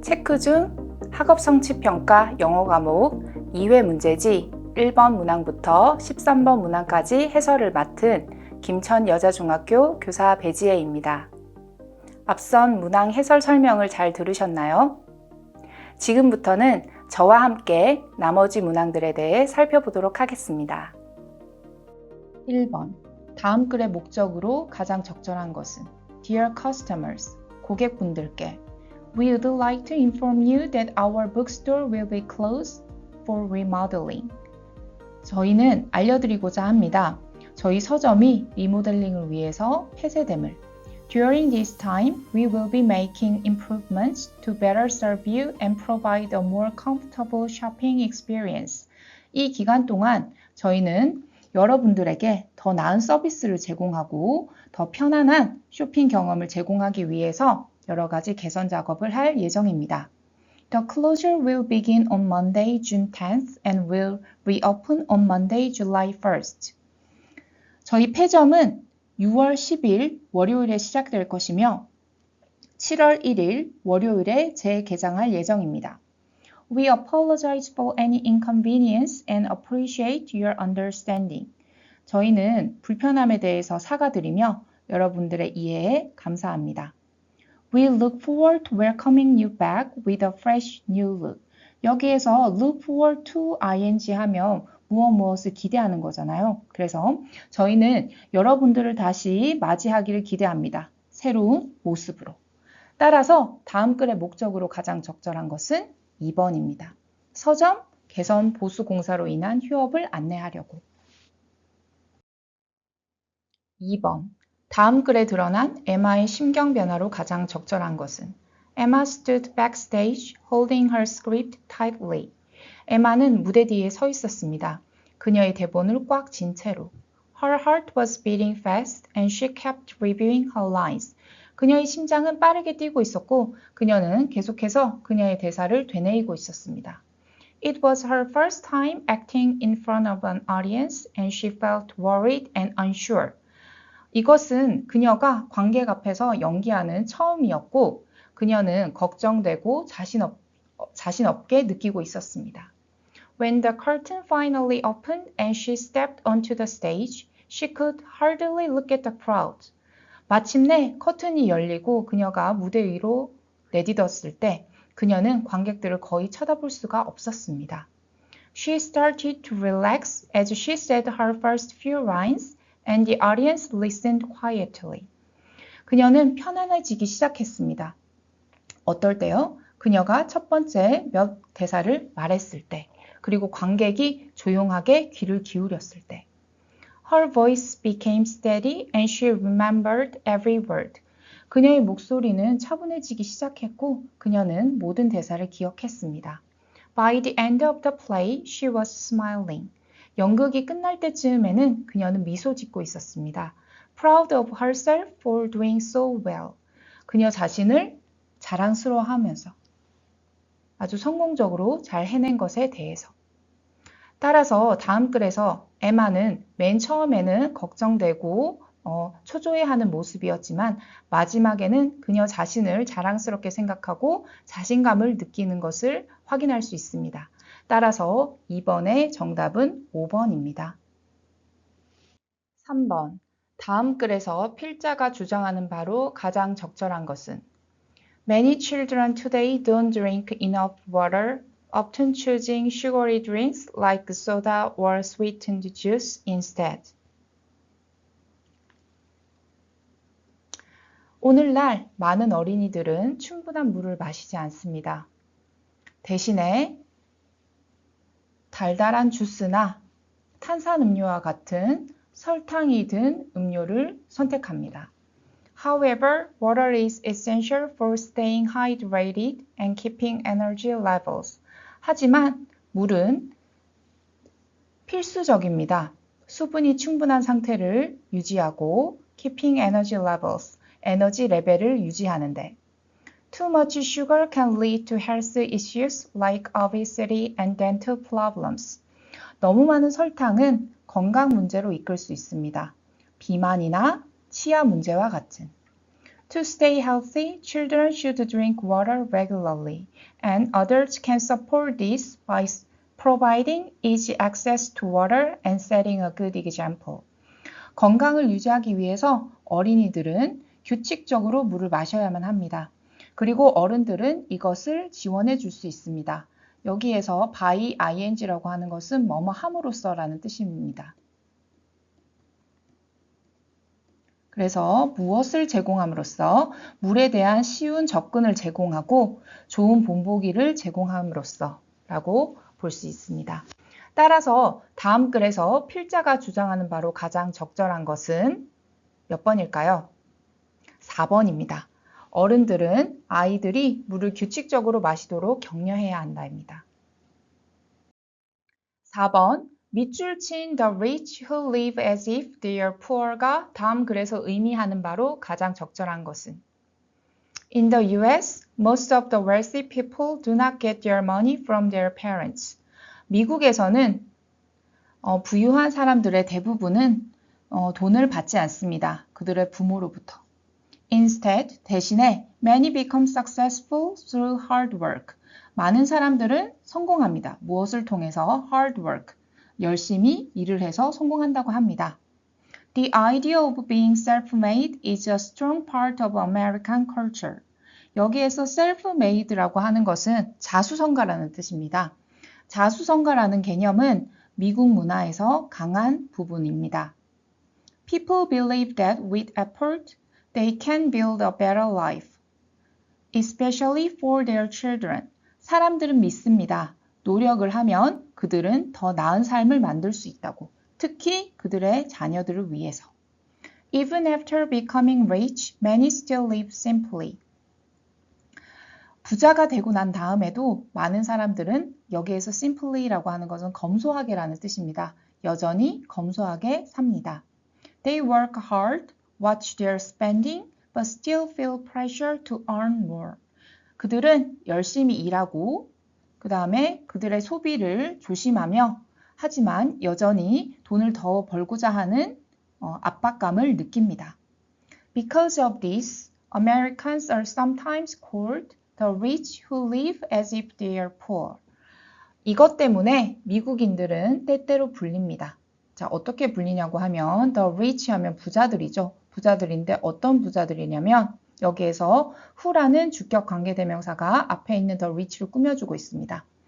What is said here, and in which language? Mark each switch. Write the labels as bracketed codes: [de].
[ko] 체크 중 학업 성취 평가 영어 과목 2회 문제지 1번 문항부터 13번 문항까지 해설을 맡은 김천여자중학교 교사 배지혜입니다. 앞선 문항 해설 설명을 잘 들으셨나요? 지금부터는 저와 함께 나머지 문항들에 대해 살펴보도록 하겠습니다. 1번. 다음 글의 목적으로 가장 적절한 것은 [en] Dear customers, [ko] 고객분들께 [en] We would like to inform you that our bookstore will be closed for remodeling. [ko] 저희는 알려드리고자 합니다. 저희 서점이 리모델링을 위해서 폐쇄됨을. [en] During this time, we will be making improvements to better serve you and provide a more comfortable shopping experience. [ko] 이 기간 동안 저희는 여러분들에게 더 나은 서비스를 제공하고 더 편안한 쇼핑 경험을 제공하기 위해서 여러 가지 개선 작업을 할 예정입니다. [en] The closure will begin on Monday, June 10th and will reopen on Monday, July 1st. [ko] 저희 폐점은 6월 10일 월요일에 시작될 것이며 7월 1일 월요일에 재개장할 예정입니다. [en] We apologize for any inconvenience and appreciate your understanding. [ko] 저희는 불편함에 대해서 사과드리며 여러분들의 이해에 감사합니다. [en] We look forward to welcoming you back with a fresh new look. [ko] 여기에서 [en] look forward to ing [ko] 하면 무엇을 기대하는 거잖아요. 그래서 저희는 여러분들을 다시 맞이하기를 기대합니다. 새로운 모습으로. 따라서 다음 글의 목적으로 가장 적절한 것은 2번입니다. 서점 개선 보수 공사로 인한 휴업을 안내하려고. 2번. 다음 글에 드러난 Emma의 심경 변화로 가장 적절한 것은 [en] Emma stood backstage holding her script tightly. [ko] Emma는 무대 뒤에 서 있었습니다. 그녀의 대본을 꽉 쥔 채로. [en] Her heart was beating fast and she kept reviewing her lines. [ko] 그녀의 심장은 빠르게 뛰고 있었고 그녀는 계속해서 그녀의 대사를 되뇌이고 있었습니다. [en] It was her first time acting in front of an audience and she felt worried and unsure. [ko] 이것은 그녀가 관객 앞에서 연기하는 처음이었고 그녀는 걱정되고 자신 없게 느끼고 있었습니다. [en] When the curtain finally opened and she stepped onto the stage, she could hardly look at the crowd. [ko] 마침내 커튼이 열리고 그녀가 무대 위로 내딛었을 때 그녀는 관객들을 거의 쳐다볼 수가 없었습니다. [en] She started to relax as she said her first few lines and the audience listened quietly. [ko] 그녀는 편안해지기 시작했습니다. 어떨 때요? 그녀가 첫 번째 몇 대사를 말했을 때, 그리고 관객이 조용하게 귀를 기울였을 때. [en] Her voice became steady and she remembered every word. [ko] 그녀의 목소리는 차분해지기 시작했고 그녀는 모든 대사를 기억했습니다. [en] By the end of the play, she was smiling. [ko] 연극이 끝날 때쯤에는 그녀는 미소 짓고 있었습니다. [en] Proud of herself for doing so well. [ko] 그녀 자신을 자랑스러워하면서 아주 성공적으로 잘 해낸 것에 대해서. 따라서 다음 글에서 에마는 맨 처음에는 걱정되고 초조해하는 모습이었지만 마지막에는 그녀 자신을 자랑스럽게 생각하고 자신감을 느끼는 것을 확인할 수 있습니다. 따라서 2번의 정답은 5번입니다. 3번. 다음 글에서 필자가 주장하는 바로 가장 적절한 것은 [en] Many children today don't drink enough water, often choosing sugary drinks like soda or sweetened juice instead. [ko] 오늘날 많은 어린이들은 충분한 물을 마시지 않습니다. 대신에 달달한 주스나 탄산음료와 같은 설탕이 든 음료를 선택합니다. However, water is essential for staying hydrated and keeping energy levels. 하지만 물은 필수적입니다. 수분이 충분한 상태를 유지하고 [en] keeping energy levels, [ko] 에너지 레벨을 유지하는데 [en] Too much sugar can lead to health issues like obesity and dental problems. [ko] 너무 많은 설탕은 건강 문제로 이끌 수 있습니다. 비만이나 치아 문제와 같은. [en] To stay healthy, children should drink water regularly, and adults can support this by providing easy access to water and setting a good example. [ko] 건강을 유지하기 위해서 어린이들은 규칙적으로 물을 마셔야만 합니다. 그리고 어른들은 이것을 지원해 줄 수 있습니다. 여기에서 [en] by ing [ko] 라고 하는 것은 뭐뭐 함으로써 라는 뜻입니다. 그래서 무엇을 제공함으로써 물에 대한 쉬운 접근을 제공하고 좋은 본보기를 제공함으로써 라고 볼 수 있습니다. 따라서 다음 글에서 필자가 주장하는 바로 가장 적절한 것은 몇 번일까요? 4번입니다. 어른들은 아이들이 물을 규칙적으로 마시도록 격려해야 한다입니다. 4번 밑줄 친 [en] the rich who live as if they are poor가 [ko] 다음 글에서 의미하는 바로 가장 적절한 것은 [en] In the US, most of the wealthy people do not get their money from their parents. [ko] 미국에서는 부유한 사람들의 대부분은 돈을 받지 않습니다. 그들의 부모로부터. [en] Instead, [ko] 대신에 [en] many become successful through hard work. [ko] 많은 사람들은 성공합니다. 무엇을 통해서? [en] hard work. [ko] 열심히 일을 해서 성공한다고 합니다. [en] The idea of being self-made is a strong part of American culture. [ko] 여기에서 self-made라고 하는 것은 자수성가라는 뜻입니다. 자수성가라는 개념은 미국 문화에서 강한 부분입니다. [en] People believe that with effort, they can build a better life, especially for their children. [ko] 사람들은 믿습니다. 노력을 하면 그들은 더 나은 삶을 만들 수 있다고. 특히 그들의 자녀들을 위해서. [en] Even after becoming rich, many still live simply. [ko] 부자가 되고 난 다음에도 많은 사람들은 여기에서 simply라고 하는 것은 검소하게라는 뜻입니다. 여전히 검소하게 삽니다. [en] They work hard, watch their spending, but still feel pressure to earn more. [ko] 그들은 열심히 일하고 그 다음에 그들의 소비를 조심하며 하지만 여전히 돈을 더 벌고자 하는 압박감을 느낍니다. [en] Because of this, Americans are sometimes called the rich who live as if they are poor. [ko] 이것 때문에 미국인들은 때때로 불립니다. 자, 어떻게 불리냐고 하면 [en] the rich [ko] 하면 부자들이죠. 부자들인데 어떤 부자들이냐면 여기에서 who라는 주격 관계대명사가 앞에 있는 the rich를 꾸며주고 있습니다.